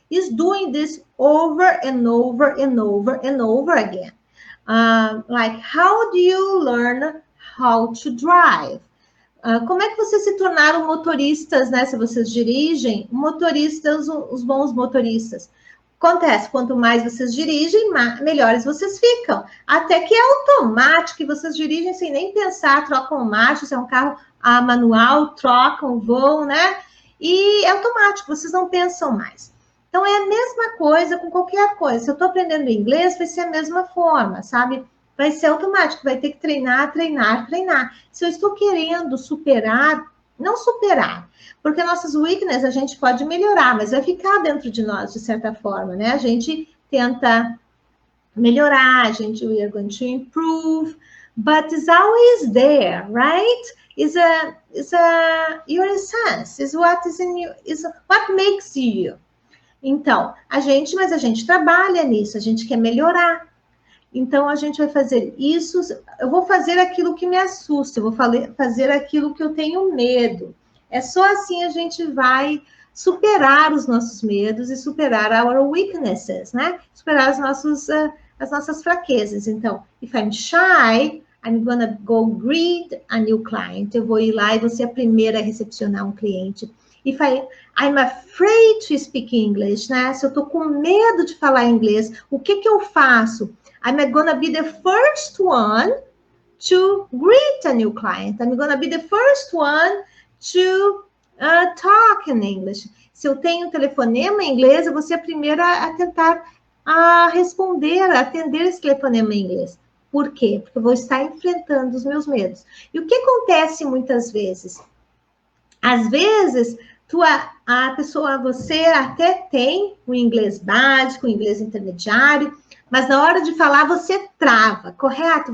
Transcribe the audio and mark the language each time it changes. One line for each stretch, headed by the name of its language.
English: Is doing this over and over and over and over again. Like, how do you learn how to drive?
Portuguese: Como é que vocês se tornaram motoristas, né? Se vocês dirigem, motoristas, os bons motoristas. Acontece, quanto mais vocês dirigem, melhores vocês ficam. Até que é automático, que vocês dirigem sem nem pensar, trocam marcha, se é um carro manual, trocam, voam, né? E é automático, vocês não pensam mais. Então, é a mesma coisa com qualquer coisa. Se eu estou aprendendo inglês, vai ser a mesma forma, sabe? Vai ser automático, vai ter que treinar. Se eu estou querendo superar, não superar, porque nossas weaknesses a gente pode melhorar, mas vai ficar dentro de nós, de certa forma, né? A gente tenta melhorar,
English: we are going to improve, but it's always there, right? Your essence, is what is in you, is what makes you.
Portuguese: Então, a gente trabalha nisso, a gente quer melhorar. Então, a gente vai fazer isso, eu vou fazer aquilo que me assusta, eu vou fazer aquilo que eu tenho medo. É só assim a gente vai superar os nossos medos e superar
English: our weaknesses,
Portuguese: né? Superar as nossas fraquezas.
English: Então, if I'm shy, I'm gonna go greet a new client.
Portuguese: Eu vou ir lá e vou ser a primeira a recepcionar um cliente.
English: If I'm afraid to speak English, né?
Portuguese: Se eu tô com medo de falar inglês, o que eu faço?
English: I'm gonna be the first one to greet a new client. I'm gonna be the first one to talk in English.
Portuguese: Se eu tenho telefonema em inglês, eu vou ser a primeira a tentar responder, a atender esse telefonema em inglês. Por quê? Porque eu vou estar enfrentando os meus medos. E o que acontece muitas vezes? Às vezes, a pessoa, você até tem o inglês básico, o inglês intermediário, mas na hora de falar você trava, correto?